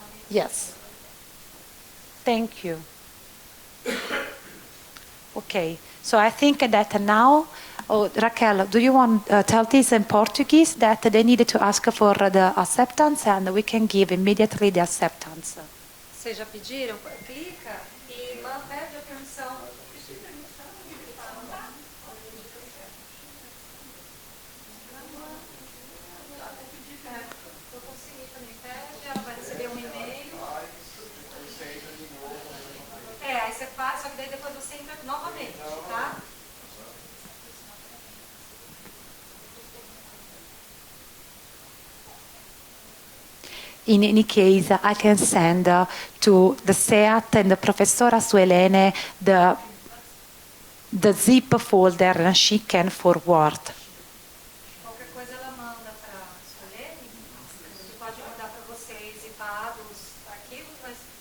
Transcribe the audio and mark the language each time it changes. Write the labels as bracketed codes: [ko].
[en] Yes. Thank you. Okay, so I think that now, Raquel, do you want to tell this in Portuguese that they needed to ask for the acceptance, and we can give immediately the acceptance? [pt] Vocês já pediram? Clica e pede a permissão. Eu consegui também. Pede, ela vai receber um e-mail. Aí você faz, só que daí depois você entra novamente, tá? [en] In any case, I can send to the SEAT and the Professora Suelene the zip folder, and she can forward. [pt] Qualquer coisa ela manda para a Suelene, que pode mandar para vocês zipados, arquivos, mas...